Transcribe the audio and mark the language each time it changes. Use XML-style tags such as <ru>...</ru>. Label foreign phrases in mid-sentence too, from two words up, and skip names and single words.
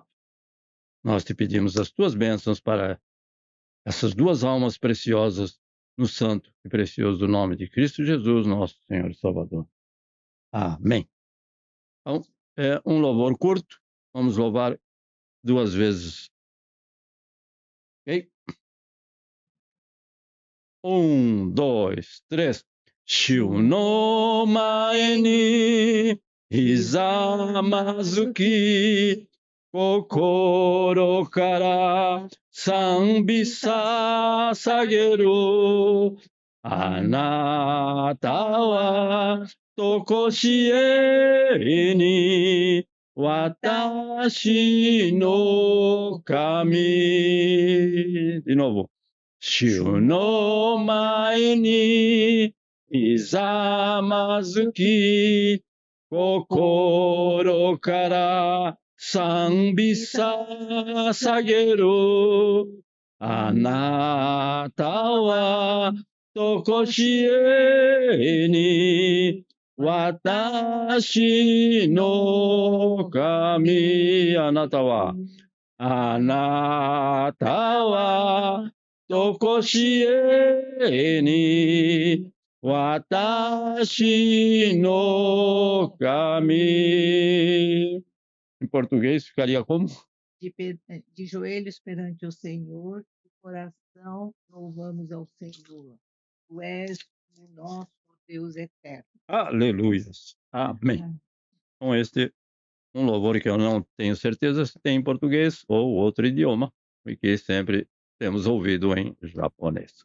<pt>Nós te pedimos as tuas bênçãos para essas duas almas preciosas no santo e precioso nome de Cristo Jesus, nosso Senhor e Salvador. Amém. Então, é um louvor curto, vamos louvar 2 vezes. Ok? 1, 2, 3.</pt> <ja>主の 前に ひざまずき 心から 賛美 捧げる あなたは とこしえに 私の 神.</ja> <pt>De novo.</pt> <ja>主の前にひざまずき、心から賛美捧げる。あなたはとこしえに私の神。あなたはとこしえに私の神.</ja> <pt>Em português ficaria como? De joelhos perante o Senhor, de coração louvamos ao Senhor. Tu és o nosso Deus eterno. Aleluia. Amém. Então, este é um louvor que eu não tenho certeza se tem em português ou outro idioma, porque sempre temos ouvido em japonês.</pt>